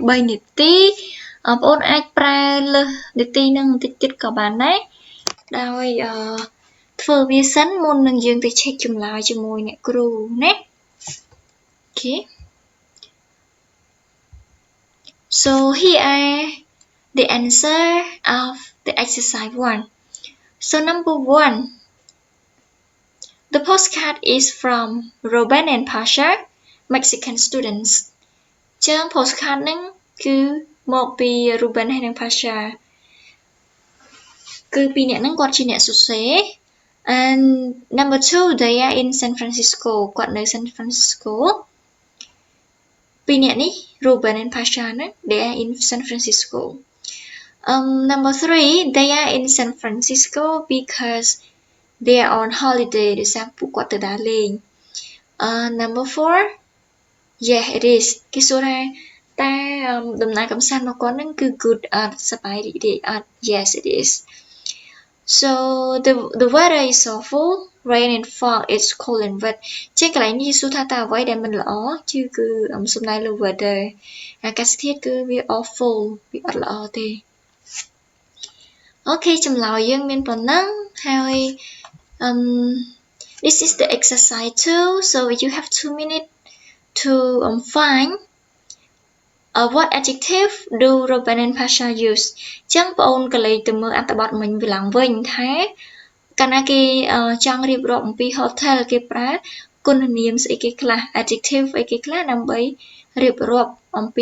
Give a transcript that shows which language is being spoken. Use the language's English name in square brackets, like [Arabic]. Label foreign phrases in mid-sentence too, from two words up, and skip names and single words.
[Khmer] 3នាទីបងអូនអាចប្រែលើសនាទីនឹងបន្តិចទៀតក៏បានដែរដោយធ្វើវាសិនមុននឹងយើងទៅ check ចម្លើយជាមួយអ្នកគ្រូណាអូខេ [English] so here are the answer of the exercise 1 so number 1 the postcard is from Robin and Pasha Mexican students [Khmer] ចឹង postcard ហ្នឹងគឺមកពី Ruben ហើយនិង Pasha គឺពីរអ្នកហ្នឹងគាត់ជា អ្នកសរសេរ [English] and number 2 they are in San Francisco [Khmer] គាត់នៅ San Francisco ពីរអ្នកនេះ [English] Ruben and Pasha ហ្នឹង they are in San Francisco number 3 they are in San Francisco because they are on holiday [Khmer] ដោយសារពួកគាត់ទៅដើរលេង [English] number 4 yeah it is [Khmer] គេសួរថាតែដំណើរកំសាន្តរបស់គាត់ហ្នឹងគឺ good អត់សប្បាយរីករាយអត់ [English] yes it is so the weather is awful rain and fog it's cold and wet [Khmer] ជាកន្លែងនេះសួរថាតើអ្វីដែលមិនល្អគឺសំដៅលើ weather អាកាសធាតុគឺវា awful វាអត់ល្អទេអូខេចម្លើយយើងមានប៉ុណ្ណឹងហើយ [English] this is the exercise too so you have 2 minutes to find what adjective do Robin and Pasha use [Khmer] ចឹងបងអូនកលេចទៅមើលអត្ថបទមិញវាឡើងវិញថាកា លណាគេចង់រៀបរាប់អំពី hotel គេប្រើគុណនាមស្អីគេខ្លះ adjective អីគេខ្លះដើម្បីរៀបរាប់អំពី